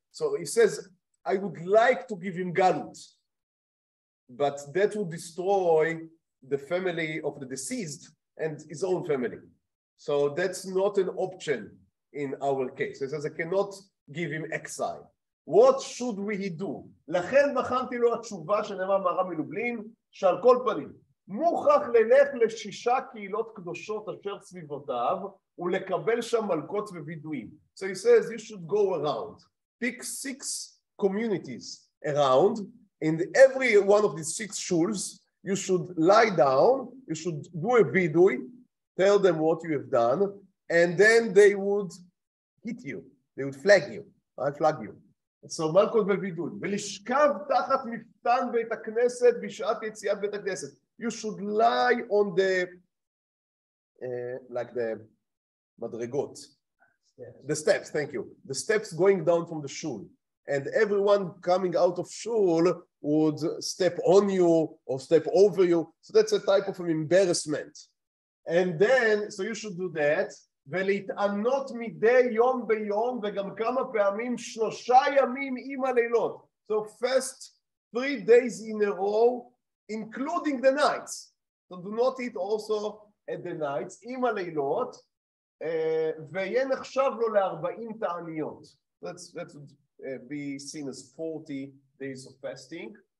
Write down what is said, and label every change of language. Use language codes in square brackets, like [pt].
[en] So he says, I would like to give him galut, but that would destroy the family of the deceased and his own family. So that's not an option in our case. He says, I cannot give him exile. What should we do? [he] לכן בחנתי לו התשובה שנאמר מהרב מלובלין, שעל כל פנים, מוכרח ללך לשישה קהילות קדושות אשר סביבותיו, ולקבל שם מלכות ווידויים. [en] So he says, you should go around. Pick 6 communities around. In every one of these 6 shuls, you should lie down, you should do a vidui, tell them what you have done, and then they would hit you. They would flag you. I flag you. [he] So מלכות ווידוי. ולשכב תחת מפתן בית הכנסת בשעת יציאת בית הכנסת. [en] You should lie on the, like the madrigot. The steps, thank you. The steps going down from the shul. And everyone coming out of shul would step on you or step over you. So that's a type of an embarrassment. And then, so you should do that. [he] ולהתענות מדי יום ביום וגם כמה פעמים 3 ימים עם הלילות. [en] So fast 3 days in a row, including the nights. So do not eat also at the nights, [he] עם הלילות. ויהיה נחשב לו ל40 תעניות. [en] That would be seen as 40 days of fasting.